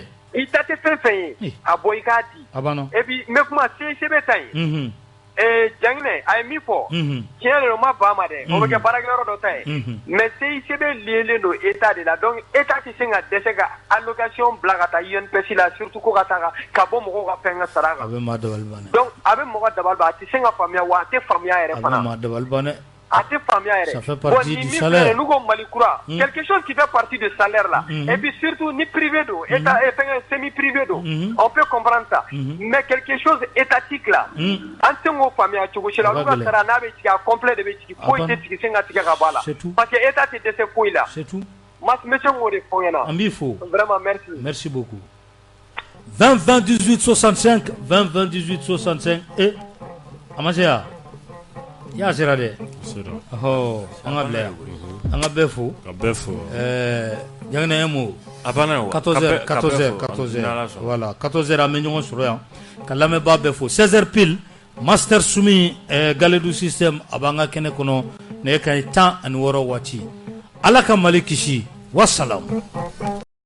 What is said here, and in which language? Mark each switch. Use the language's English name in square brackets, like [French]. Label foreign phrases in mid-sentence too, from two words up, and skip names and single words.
[Bambara] fɛn fɛn ye a bɔ i k'a di [French] et puis [Bambara] n bɛ kuma CSB ta ye Jangine a ye min fɔ tiɲɛ de don ma ban ma dɛ o bɛ kɛ baarakɛyɔrɔ dɔ ta ye mais CICB lielen don État de la donc État tɛ se ka dɛsɛ ka allocation bila ka taa UNPS la surtout ko ka taa ka bɔ mɔgɔw ka fɛn ka sara kan donc a bɛ mɔgɔ dabali ban a tɛ se ka faamuya wa a tɛ faamuya yɛrɛ fana a tɛ faamuya yɛrɛ bon ni min filɛ n'u ko Mali kura [French] quelque chose qui fait partie de salaire là et puis surtout [Bambara] ni privé don État fɛn [French] semi privé [Bambara] don [French] on peut comprendre ça mais quelque chose étatique là [Bambara] an tɛ k'o faamuya cogo si la olu ka sara n'a bɛ tigɛ a complet de bɛ tigɛ foyi tɛ tigɛ sen ka tigɛ ka bɔ a la [French] parce que [Bambara] État tɛ dɛsɛ foyi la monsieur m'o de fɔ n ɲɛna an b'i fo vraiment [French] merci beaucoup [Bambara] 20 20 18 65 20 20 18 65 a ma se yan y'a sera dɛ an ka bila yan an ka bɛɛ fo Jangine ye mo 14h voilà 14h an bɛ ɲɔgɔn sɔrɔ yan ka lamɛnbaa bɛɛ fo 16h pile Master Sumi Galedu system a b'an ka kɛnɛ kɔnɔ nɛgɛ kanɲɛ 16 waati ala ka Mali kisi wasalamu